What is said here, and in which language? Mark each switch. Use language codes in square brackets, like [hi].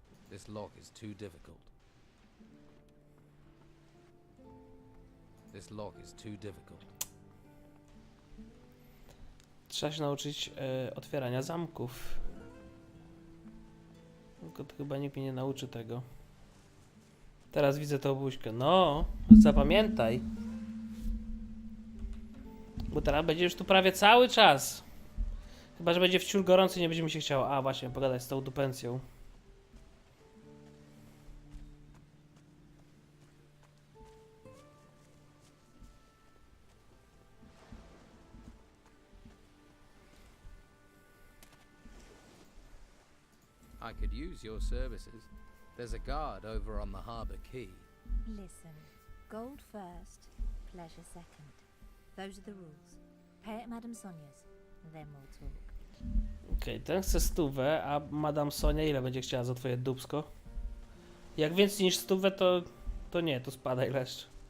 [en] This lock is too difficult. This lock is too difficult. [pl] Trzeba się nauczyć otwierania zamków. Tylko to chyba nikt mnie nie nauczy tego. Teraz widzę tą buźkę. No, zapamiętaj. Bo teraz będzie już tu prawie cały czas. Chyba że będzie wciul gorący i nie będzie mi się chciało. A, właśnie, pogadać z tą dupencją. [en] I could use your services. There's a guard over on the harbour quay. Listen, gold first, pleasure second. Those are the rules. Pay at Madame Sonia's, and then we'll talk. [pl] Okej, ten chce 100, a Madame Sonia ile będzie chciała za twoje dupsko? Jak więcej niż 100, to nie, to spadaj leszcz.